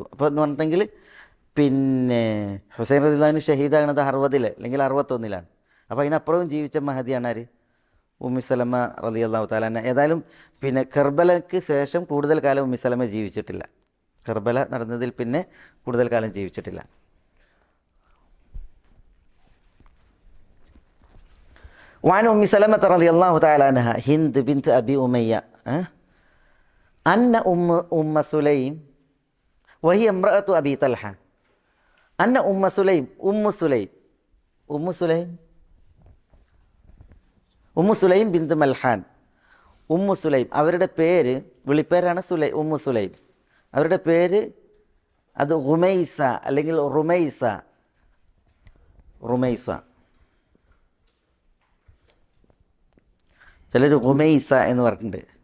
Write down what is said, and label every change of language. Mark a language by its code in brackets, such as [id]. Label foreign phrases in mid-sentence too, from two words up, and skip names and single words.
[ml] അപ്പോൾ എന്ന് പറഞ്ഞിട്ടുണ്ടെങ്കിൽ ഹുസൈൻ [ar] رضي الله عنه [ml] ഷഹീദാകുന്നത് 60 അല്ലെങ്കിൽ 61. അപ്പോൾ അതിനപ്പുറവും ജീവിച്ച മഹദിയാണ് ആര്? [ar] ഉമ്മി സലമ رضي الله تعالى عنها. [ml] ഏതായാലും കർബലയ്ക്ക് ശേഷം കൂടുതൽ കാലം ഉമ്മി സലമ ജീവിച്ചിട്ടില്ല. കർബല നടന്നതിൽ പിന്നെ കൂടുതൽ കാലം ജീവിച്ചിട്ടില്ല. [ar] وعن أم سلمة رضي الله تعالى عنها هند بنت أبي أمية أن أم سليم وهي امرأة أبي طلحة أن أم سليم ബിന്ത് മൽഹാൻ. [ml] ഉമ്മു സുലൈം അവരുടെ പേര്, വിളിപ്പേരാണ് ഉമ്മു സുലൈം. അവരുടെ പേര് അത് റുമൈസ അല്ലെങ്കിൽ റുമൈസ. ചിലർ റുമൈസ എന്ന് പറഞ്ഞിട്ടുണ്ട്.